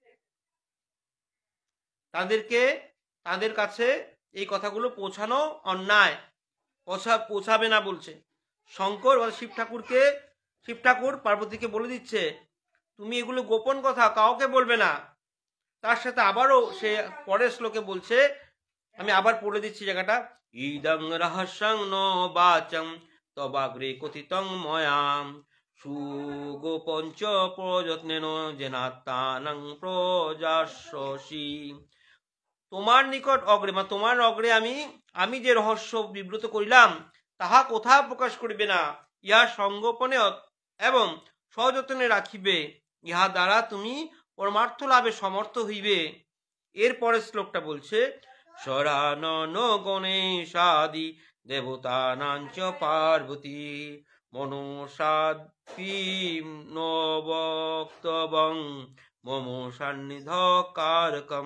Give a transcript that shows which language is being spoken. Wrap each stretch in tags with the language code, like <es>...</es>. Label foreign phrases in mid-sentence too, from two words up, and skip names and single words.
<bn>তাদের কাছে এই কথাগুলো পৌঁছানো অন্যায়, পৌঁছাবে না বলছে। শঙ্কর বা শিব ঠাকুর পার্বতীকে বলে দিচ্ছে, তুমি এগুলো গোপন কথা কাউকে বলবে না। তার সাথে আবারও সে পরের শ্লোকে বলছে, আমি আবার পড়ে দিচ্ছি জায়গাটা।</bn> <sa>ইদং রহস্যং ন বাচং তবাগ্রে কথিতং ময়াম সুগোপঞ্চ প্রযত্নেন জেনাত্মানং প্রজাস্যসি।</sa> <bn>তোমার নিকট অগ্রে বা তোমার অগ্রে আমি যে রহস্য বিব্রত করিলাম, তাহা কোথা প্রকাশ করিবে না, ইহা সংগোপনে এবং সযত্নে রাখিবে, ইহা দ্বারা তুমি পরমার্থ লাভে সমর্থ হইবে। এরপরে শ্লোকটা বলছে,</bn> <sa>শরানন গণেশাদি দেবতানাঞ্চ পার্বতী মনসাপি ন বক্তব্যং মম সান্নিধ কারকম।</sa>